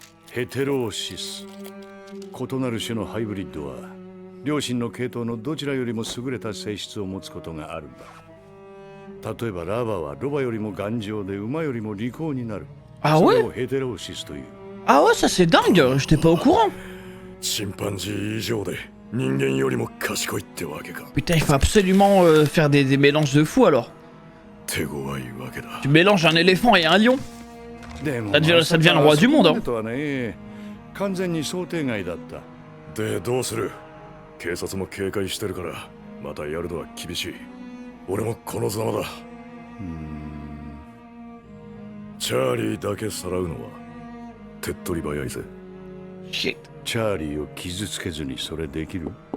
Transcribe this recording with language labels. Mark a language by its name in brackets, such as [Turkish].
[Japanese] ヘテローシス。異なる種のハイブリッドは両親の系統のどちらよりも優れた性質を持つことがあるんだ。例えばラバはロバよりも頑丈で馬よりも利口になる。あ、それをヘテローシスという。 [French] Ah ouais, ça c'est dingue, j'étais pas au courant. [Japanese] チンパンジー以上で人間よりも賢いってわけか。 [French] Putain, il faut absolument faire des mélanges de fous alors. [Japanese] 手強いわけだ。 [French] Tu mélanges un éléphant et un lion. Ça devient le roi du monde. Hein. [Japanese] 完全に想定外だった。でどうする？警察も警戒してるからまたやるのは厳しい。俺もこのざまだ。チャーリーだけさらうのは手っ取り早いぜ。 [English] Shit. [Japanese] チャーリーを傷つけずにそれできる？